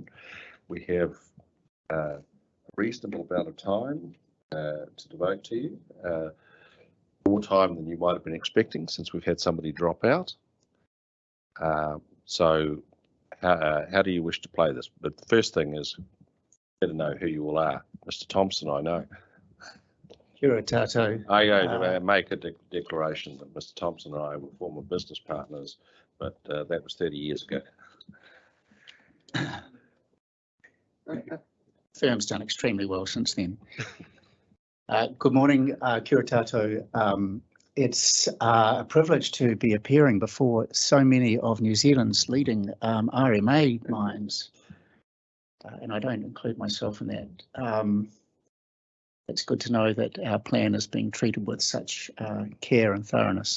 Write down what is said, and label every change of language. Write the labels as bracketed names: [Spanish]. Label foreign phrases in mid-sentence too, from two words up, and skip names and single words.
[English] We have a reasonable amount of time to devote to you. More time than you might have been expecting since we've had somebody drop out. So how do you wish to play this? But the first thing is better know who you all are. Mr. Thompson, I know. [Māori] Kia tātou. [English] I go to make a declaration that Mr. Thompson and I were former business partners, but that was 30 years ago. Firm's done extremely well since then. Good morning, [Māori] kia tātou. [English] It's a privilege to be appearing before so many of New Zealand's leading RMA mines, and I don't include myself in that. It's good to know that our plan is being treated with such care and thoroughness.